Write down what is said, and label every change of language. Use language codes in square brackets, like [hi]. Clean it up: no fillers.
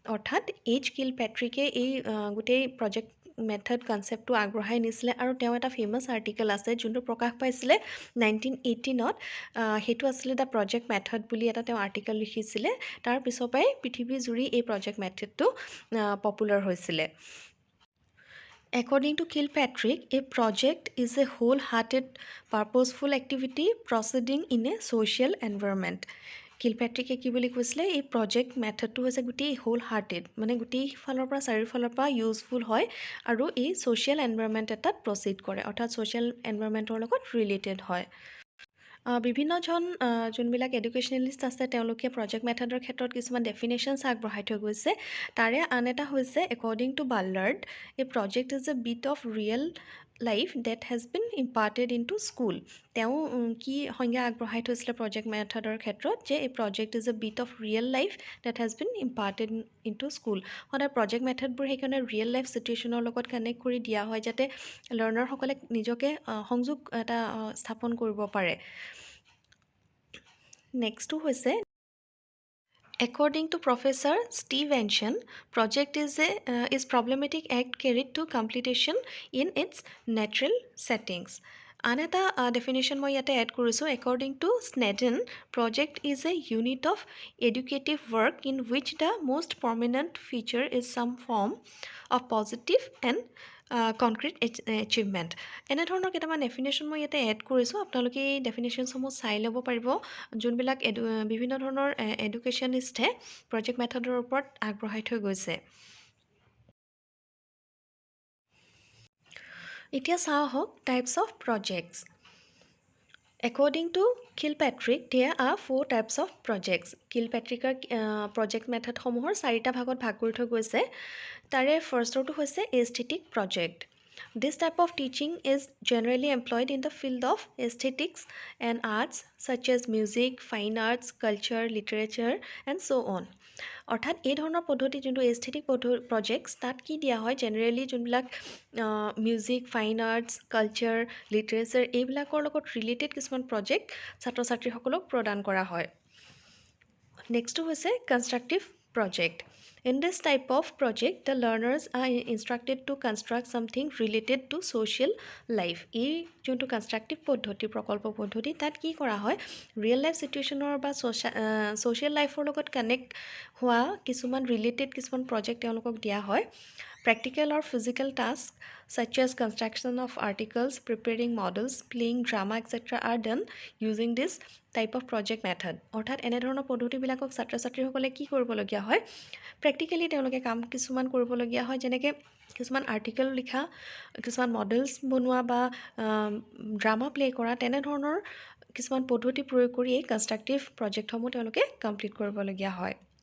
[as] অৰ্থাৎ এইচ কিলপেট্ৰিকে এই গোটেই প্ৰজেক্ট মেথড কনচেপ্টটো আগবঢ়াই নিছিলে আৰু তেওঁ এটা ফেমাছ আৰ্টিকেল আছে যোনটো প্ৰকাশ পাইছিলে 1918ত। সেইটো আছিলে দ্য প্ৰজেক্ট মেথড বুলি এটা তেওঁ আৰ্টিকেল লিখিছিলে। তাৰ পিছৰ পৰাই পৃথিৱী জুৰি এই প্ৰজেক্ট মেথডটো পপুলাৰ হৈছিলে। [en] According to Kilpatrick, a project is a whole-hearted, purposeful activity proceeding in a social environment. [as] কিলপেট্ৰিকে কি বুলি কৈছিলে এই প্ৰজেক্ট মেথডটো হৈছে গোটেই হোল হাৰ্টেড মানে গোটেই ফালৰ পৰা চাৰিওফালৰ পৰা ইউজফুল হয় আৰু এই ছ'চিয়েল এনভাইৰনমেণ্ট এটাত প্ৰচিড কৰে অৰ্থাৎ ছ'চিয়েল এনভাইৰনমেণ্টৰ লগত ৰিলেটেড হয়। বিভিন্নজন যোনবিলাক এডুকেশ্যনেলিষ্ট আছে তেওঁলোকে প্ৰজেক্ট মেথডৰ ক্ষেত্ৰত কিছুমান ডেফিনেশ্যনছ আগবঢ়াই থৈ গৈছে। তাৰে আন এটা হৈছে [en] According to Ballard a project is a bit of real life that has been imported into school. [as] তেওঁ কি সংজ্ঞা আগবঢ়াই থৈছিলে প্ৰজেক্ট মেথডৰ ক্ষেত্ৰত যে এই [en] Project is a bit of real life that has been imported into school. [as] সদায় প্ৰজেক্ট মেথডবোৰ সেইকাৰণে ৰিয়েল লাইফ চিটুৱেশ্যনৰ লগত কানেক্ট কৰি দিয়া হয় যাতে লাৰ্ণাৰসকলে নিজকে সংযোগ এটা স্থাপন কৰিব পাৰে। নেক্সটটো হৈছে [en] According to Professor Steve Anshan, project is problematic act carried to completion in its natural settings. [as] আন এটা ডেফিনেশ্যন মই ইয়াতে এড কৰিছোঁ। [en] According to Snedden, project is a unit of educative work in which the most prominent feature is some form of positive and concrete achievement. [as] এনেধৰণৰ কেইটামান definition মই ইয়াতে add কৰিছোঁ, আপোনালোকে এই ডেফিনেশ্যনসমূহ চাই ল'ব পাৰিব, যোনবিলাক বিভিন্ন ধৰণৰ এডুকেশ্যনিষ্টে প্ৰজেক্ট মেথডৰ ওপৰত আগবঢ়াই থৈ গৈছে। এতিয়া চাওঁ আহক [en] Types of projects. According to Kilpatrick, there are 4 types of projects. [as] Kilpatricker project method সমূহৰ 4টা ভাগত ভাগ কৰি থৈ গৈছে। তাৰে ফাৰ্ষ্টৰটো হৈছে aesthetic project. [en] This type of teaching is generally employed in the field of aesthetics and arts such as music, fine arts, culture, literature and so on. [as] অৰ্থাৎ এই ধৰণৰ পদ্ধতি যোনটো এস্থেটিক প্ৰজেক্টছ, তাত কি দিয়া হয়, জেনেৰেলি যোনবিলাক music, fine arts, culture, literature এইবিলাকৰ লগত ৰিলেটেড কিছুমান প্ৰজেক্ট ছাত্ৰ ছাত্ৰীসকলক প্ৰদান কৰা হয়। নেক্সটটো হৈছে constructive project. [en] In this type of project, the learners are instructed to construct something related to social life. [as] এই যোনটো কনষ্ট্ৰাক্টিভ পদ্ধতি, প্ৰকল্প পদ্ধতি, তাত কি কৰা হয়, ৰিয়েল লাইফ চিটুৱেশ্যনৰ বা ছ'চিয়েল লাইফৰ লগত কানেক্ট হোৱা কিছুমান ৰিলেটেড কিছুমান প্ৰজেক্ট তেওঁলোকক দিয়া হয়। [en] Practical or physical tasks such as construction of articles, preparing models, playing drama, etc. are done using this type of project method. [as] অৰ্থাৎ এনেধৰণৰ পদ্ধতিবিলাকক ছাত্ৰ ছাত্ৰীসকলে কি কৰিবলগীয়া হয়, প্ৰেক্টিকেলি তেওঁলোকে কাম কিছুমান কৰিবলগীয়া হয়, যেনেকৈ কিছুমান আৰ্টিকেল লিখা, কিছুমান মডেলছ বনোৱা বা ড্ৰামা প্লে' কৰা, তেনেধৰণৰ কিছুমান পদ্ধতি প্ৰয়োগ কৰি এই কনষ্ট্ৰাক্টিভ প্ৰজেক্টসমূহ তেওঁলোকে কমপ্লিট কৰিবলগীয়া হয়।